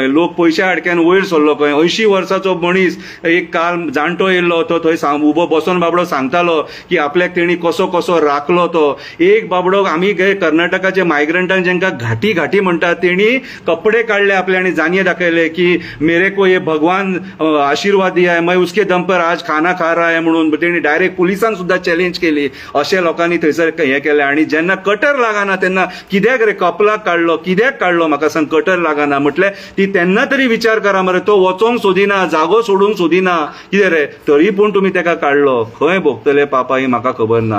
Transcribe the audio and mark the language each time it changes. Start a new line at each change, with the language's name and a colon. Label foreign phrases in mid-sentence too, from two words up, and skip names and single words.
Konkani: लोक पयशा हाडक्यान वयर सरलो खंय. 80 वर्साचो मनीस एक काल जाणटो येयल्लो, तो थंय उबो बसून बाबडो सांगतालो की आपल्याक तेणी कसो कसो राखलो तो. एक बाबडो आमी कर्नाटकाचे मायग्रंटांक जेंकां घाटी म्हणटात, तेणी कपडे काडले आपले आनी जानिये दाखयले की
Hindi: मेरे को ये भगवान आशीर्वाद दिया है, मैं उसके दम पर आज खाना खा रहा है
Konkani: म्हणून. तेणी डायरेक्ट पुलिसांक सुद्दां चॅलेंज केली. अशे लोकांनी थंयसर हें केलें. आनी जेन्ना कटर लागना तेन्ना कित्याक रे कपलाक कित्याक काडलो म्हाका सांग. कटर लागना म्हटल्यार ती तेन्ना तरी विचार करा मरे. तो वचोंक सोदिना, जागो सोडूंक सोदिना. कितें रे तरी पूण तुमी तेका काडलो. खंय भोगतले पापा ही म्हाका खबर ना.